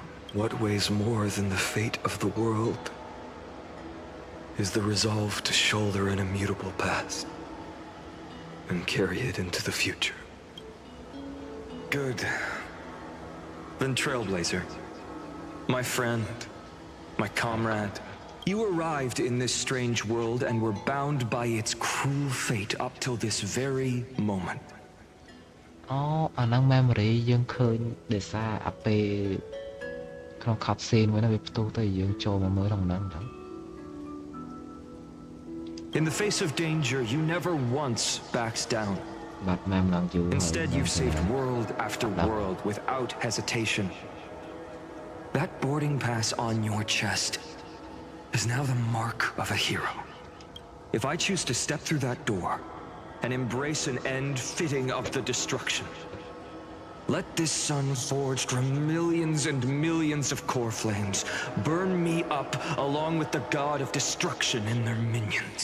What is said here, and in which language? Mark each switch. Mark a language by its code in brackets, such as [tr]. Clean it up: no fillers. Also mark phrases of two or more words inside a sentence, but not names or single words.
[en] What weighs more than the fate of the world is the resolve to shoulder an immutable past and carry it into the future. Good. Then Trailblazer, my friend, my comrade, you arrived in this strange world and were bound by its cruel fate up till this very moment. [km] អាហ្នឹង memory យើងឃើញដោយសារអាពេលក្នុង [en] cup scene [km] មួយហ្នឹងវាផ្ទុះទៅយើងចូលមកមើលក្នុងហ្នឹងទៅ [en] In the face of danger, you never once backed down. [km] បាត់ mem ឡើងយូរ [en] Instead, you've saved world after world without hesitation. That boarding pass on your chest is now the mark of a hero. If I choose to step through that door and embrace an end fitting of the destruction, let this sun forged from millions and millions of core flames burn me up along with the god of destruction and their minions.